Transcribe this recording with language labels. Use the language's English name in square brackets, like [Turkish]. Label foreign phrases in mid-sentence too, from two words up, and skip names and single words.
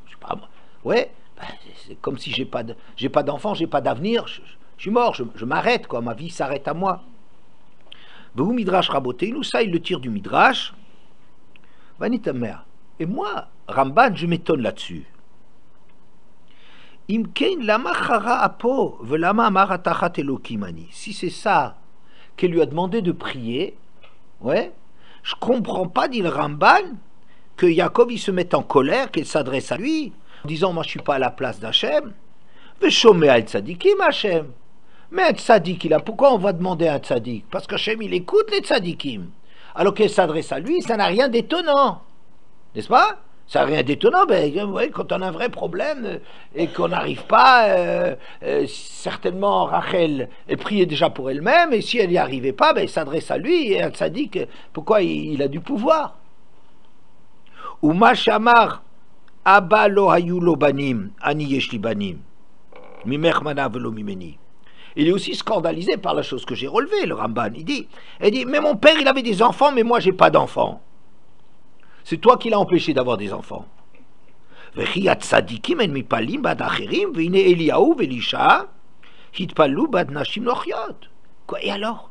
[French] Je sais pas, ouais, c'est comme si j'ai pas d'enfant, j'ai pas d'avenir, je suis mort, je m'arrête, quoi, ma vie s'arrête à moi. [Hebrew] והוא מדרש רבותינו, [French] ça il le tire du Midrash. Vanitamer. Et moi, Ramban, je m'étonne là-dessus. [Hebrew] אם כן למה חרה אפו ולמה אמר התחת אלוקים אנכי. [French] Si c'est ça qu'elle lui a demandé de prier, ouais, je comprends pas, dit le Ramban, que Yaakov il se mette en colère, qu'elle s'adresse à lui, en disant moi je suis pas à la place d'Hachem. [Hebrew] ושומע אל צדיקים השם. [French] Mais un tzadik, pourquoi on va demander à un tzadik? Parce qu'Hachem il écoute les tzadikim. Alors qu'elle s'adresse à lui, ça n'a rien d'étonnant. N'est-ce pas? Ça n'a rien d'étonnant, ouais, quand on a un vrai problème et qu'on n'arrive pas, certainement Rachel, elle priait déjà pour elle-même, et si elle n'y arrivait pas, elle s'adresse à lui, et elle s'est dit que pourquoi il a du pouvoir. [Hebrew] ומה שאמר אבא לא היו לו בנים, אני יש לי בנים, ממך מנע ולא ממני. [French] Il est aussi scandalisé par la chose que j'ai relevée, le Ramban. Il dit, mais mon père, il avait des enfants, mais moi, j'ai pas d'enfants. C'est toi qui l'as empêché d'avoir des enfants. Et alors?